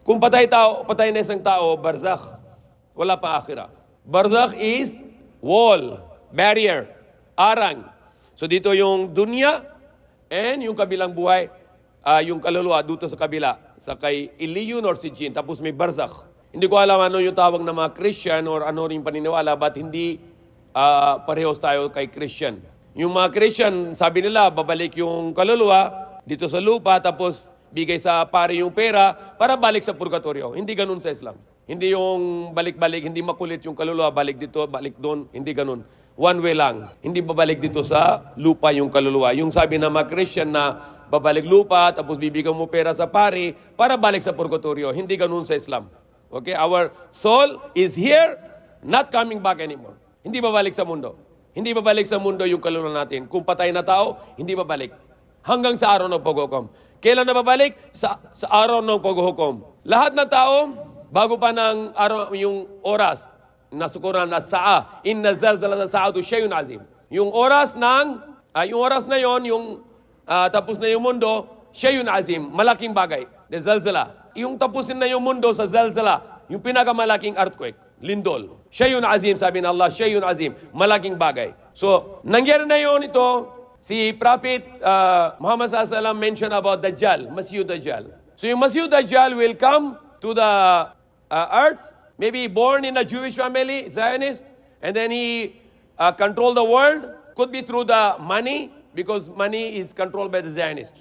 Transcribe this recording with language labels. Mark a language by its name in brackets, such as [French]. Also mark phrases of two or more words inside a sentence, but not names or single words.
[Filipino] Kung patay na isang tao, barzakh. Wala pa akhirah. [English] Barzakh is wall, barrier, [Filipino] arang. So dito yung dunya and yung kabilang buhay, yung kaluluwa dito sa kabila, sa kay Ilion or si Jin. Tapos may barzakh. Hindi ko alam ano yung tawag ng mga Christian or ano rin paniniwala, but hindi parehos tayo kay Christian. Yung mga Christian, sabi nila, babalik yung kaluluwa dito sa lupa, tapos bigay sa pari yung pera para balik sa purgatorio. Hindi ganun sa Islam. Hindi yung balik-balik, hindi makulit yung kaluluwa, balik dito, balik doon, hindi ganun. [English] One way lang. [Filipino] Hindi babalik dito sa lupa yung kaluluwa. Yung sabi ng mga Christian na babalik lupa, tapos bibigyan mo pera sa pari para balik sa purgatorio. Hindi ganun sa Islam. Okay? [English] Our soul is here, not coming back anymore. [Filipino] Hindi babalik sa mundo. Hindi babalik sa mundo yung kaluluwa natin. Kung patay na tao, hindi babalik. Hanggang sa araw ng paghukom. Kailan na babalik? Sa araw ng paghukom. Lahat ng tao, bago pa ng araw, yung oras, nasa Quran na sa'a, [Arabic] إن زلزلة الساعة شيء عظيم. [Filipino] Yung oras na yon, yung tapos na yung mundo, [Arabic] شيء عظيم, [Filipino] malaking bagay. [English] The zalzala. [Filipino] Yung tapusin na yung mundo sa zalzala, yung pinakamalaking earthquake, lindol. [Arabic] شيء عظيم, [Filipino] sabi ng Allah, [Arabic] شيء عظيم, [Filipino] malaking bagay. So, nangyari na yun ito, si Prophet Muhammad SAW [English] mentioned about [Filipino] Dajjal, Masih Dajjal. [English] So yung Masih Dajjal will come to the earth, maybe born in a Jewish family, Zionist, and then he control the world. Could be through the money, because money is controlled by the Zionists.